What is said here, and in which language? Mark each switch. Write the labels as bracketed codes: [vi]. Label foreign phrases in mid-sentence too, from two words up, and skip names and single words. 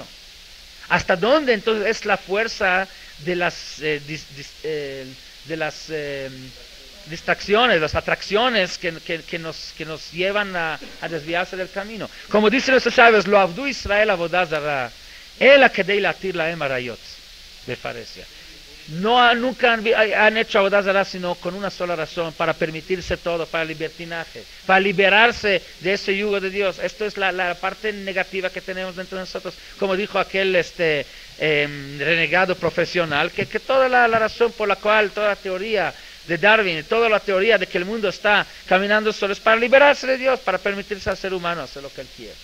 [es] ¿Hasta dónde entonces es la fuerza de las distracciones, las atracciones que nos llevan a desviarse del camino? Como dicen nuestros sabios, [he] לא עבדו ישראל עבודה זרה אלא כדי להתיר להם עריות, [es] me parece. Nunca han hecho abodazara sino con una sola razón, para permitirse todo, para libertinaje, para liberarse de ese yugo de Dios. Esto es la parte negativa que tenemos dentro de nosotros. Como dijo aquel renegado profesional, que toda la razón por la cual, toda la teoría de Darwin, toda la teoría de que el mundo está caminando solo es para liberarse de Dios, para permitirse al ser humano hacer lo que él quiere.